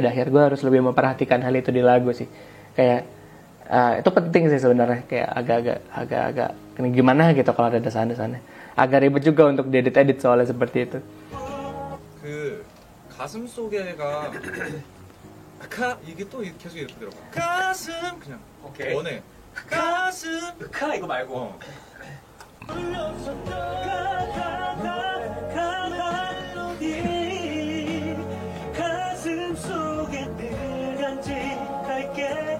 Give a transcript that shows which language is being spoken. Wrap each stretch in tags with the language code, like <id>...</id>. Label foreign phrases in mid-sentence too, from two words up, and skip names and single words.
<id>Di akhir gue harus lebih memperhatikan hal itu di lagu sih. Kayak itu penting sih sebenarnya, kayak agak gimana gitu kalau ada desahan-desahannya. Agak ribet juga untuk diedit-edit soalnya seperti itu.</id> <ko>그 가슴 속에가 이게 또 계속 이렇게 들어가. 가슴 그냥 오케이. 원해. 가슴 카 이거 말고. 가슴 속에 늘 간직할게.</ko>